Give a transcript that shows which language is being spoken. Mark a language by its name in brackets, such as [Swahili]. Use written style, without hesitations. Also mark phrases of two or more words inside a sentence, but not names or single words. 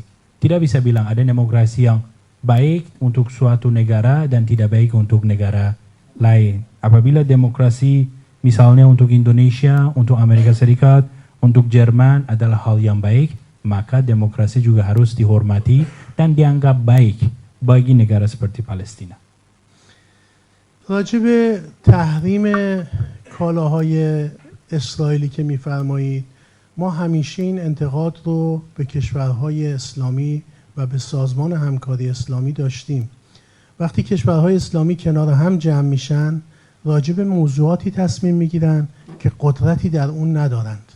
[Indonesian] Tidak bisa bilang ada demokrasi yang baik untuk suatu negara dan tidak baik untuk negara lain. Apabila demokrasi misalnya untuk Indonesia, untuk Amerika Serikat, untuk Jerman adalah hal yang baik, maka demokrasi juga harus dihormati dan dianggap baik bagi negara seperti Palestina. [Persian] راجب تحریم کالاهای اسرائیلی که می‌فرمایید، ما همیشه این انتقاد رو به کشورهای اسلامی و به سازمان همکاری اسلامی داشتیم. وقتی کشورهای اسلامی کنار هم جمع میشن، راجب موضوعاتی تصمیم میگیرن که قدرتی در اون ندارند.